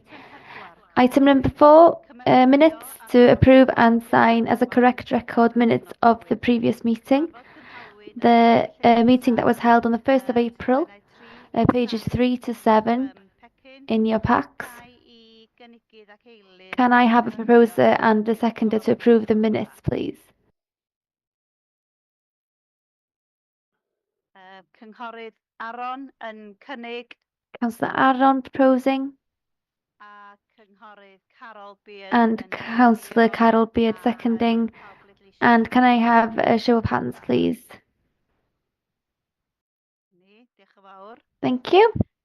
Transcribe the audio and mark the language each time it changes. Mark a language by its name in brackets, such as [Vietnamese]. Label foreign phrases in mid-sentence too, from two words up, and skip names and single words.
[English] Item number 4, minutes to approve and sign as a correct record minutes of the previous meeting. The meeting that was held on the 1st of April, pages 3 to 7 in your packs. Can I have a proposer and a seconder to approve the minutes, please? [Welsh] Cynghorydd Aron yn cynnig. [English] Councillor Aron proposing. And Councillor Carol Beard seconding. And can I have a show of hands, please? Thank you.